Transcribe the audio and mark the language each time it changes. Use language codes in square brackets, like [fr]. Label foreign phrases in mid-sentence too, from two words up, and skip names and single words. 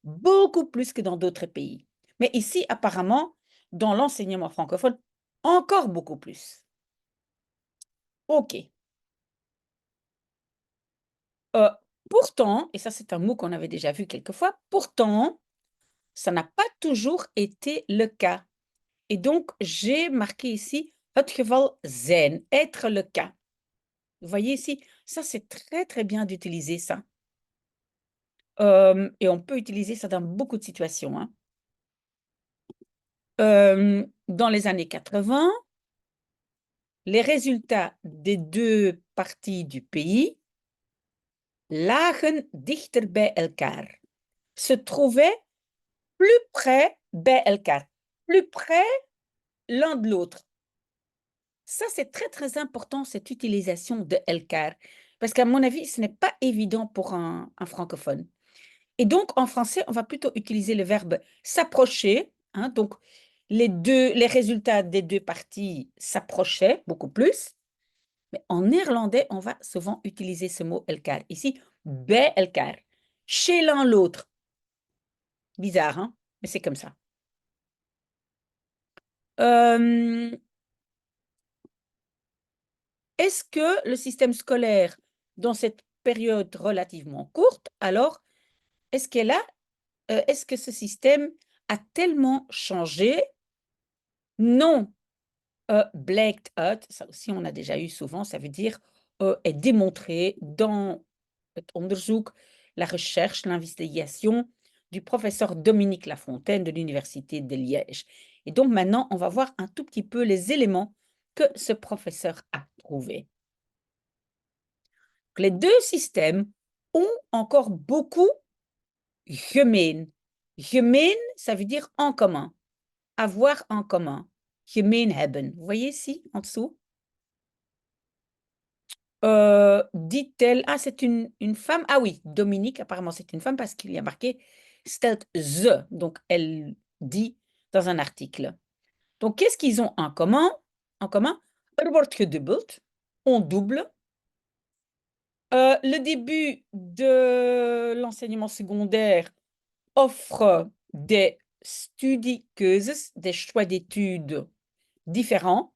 [fr] beaucoup plus que dans d'autres pays. Mais ici, apparemment, dans l'enseignement francophone, encore beaucoup plus. OK. Euh, Pourtant, et ça c'est un mot qu'on avait déjà vu quelquefois, pourtant, ça n'a pas toujours été le cas. Et donc, j'ai marqué ici, [nl] het geval zijn, [fr] être le cas. Vous voyez ici, ça c'est très très bien d'utiliser ça. Et on peut utiliser ça dans beaucoup de situations, hein. Dans les années 80, les résultats des deux parties du pays [nl] lagen dichter bij elkaar, [fr] se trouvaient plus près [nl] bij elkaar, [fr] plus près l'un de l'autre. Ça, c'est très, très important, cette utilisation de elkaar, parce qu'à mon avis, ce n'est pas évident pour un francophone. Et donc, en français, on va plutôt utiliser le verbe s'approcher, hein, donc les résultats des deux parties s'approchaient beaucoup plus. Mais en néerlandais, on va souvent utiliser ce mot elkaar. [nl] Ici, bij elkaar, [fr] chez l'un l'autre. Bizarre, hein? Mais c'est comme ça. Est-ce que le système scolaire, dans cette période relativement courte, alors, est-ce que ce système a tellement changé? Non. [nl] Blijkt uit, [fr] ça aussi on a déjà eu souvent, ça veut dire est démontré dans [nl] het onderzoek, [fr] la recherche, l'investigation du professeur Dominique Lafontaine de l'Université de Liège. Et donc maintenant, on va voir un tout petit peu les éléments que ce professeur a trouvés. Les deux systèmes ont encore beaucoup gemeen. Gemeen, ça veut dire en commun, avoir en commun. [nl] Gemeen hebben. [fr] Vous voyez ici, en dessous? Dit-elle, ah, c'est une femme. Ah oui, Dominique, apparemment, c'est une femme parce qu'il y a marqué [nl] stelt ze. [fr] Donc, elle dit dans un article. Donc, qu'est-ce qu'ils ont en commun? En commun, [nl] er wordt gedubbeld, [fr] on double. Le début de l'enseignement secondaire offre des studiekeuzes, des choix d'études différents.